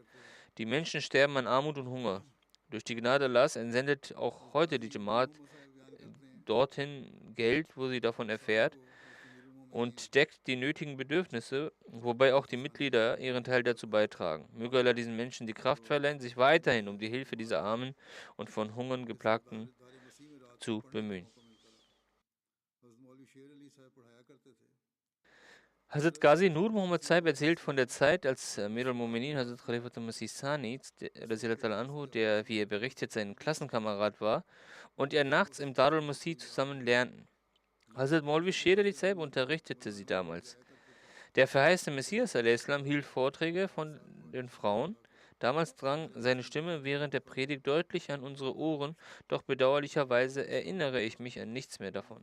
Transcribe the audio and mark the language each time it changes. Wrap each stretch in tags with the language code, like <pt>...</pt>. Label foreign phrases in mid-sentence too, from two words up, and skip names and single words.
<de>Die Menschen sterben an Armut und Hunger. Durch die Gnade Allahs entsendet auch heute die Jamaat dorthin Geld, wo sie davon erfährt, und deckt die nötigen Bedürfnisse, wobei auch die Mitglieder ihren Teil dazu beitragen. Möge Allah diesen Menschen die Kraft verleihen, sich weiterhin um die Hilfe dieser Armen und von Hungern geplagten zu bemühen. Hazrat Ghazi Nur Muhammad Saib erzählt von der Zeit, als</de> <ar>Amir al-Mu'minin</ar> <de>Hazrat Khalifat al-Masih Sani, Anhu, der, wie er berichtet, sein Klassenkamerad war, und er nachts im Darul Masih zusammen lernten. Hazrat Maulvi Sher Ali Saib unterrichtete sie damals. Der verheißene Messias a.s. hielt Vorträge von den Frauen. Damals drang seine Stimme während der Predigt deutlich an unsere Ohren, doch bedauerlicherweise erinnere ich mich an nichts mehr davon.</de>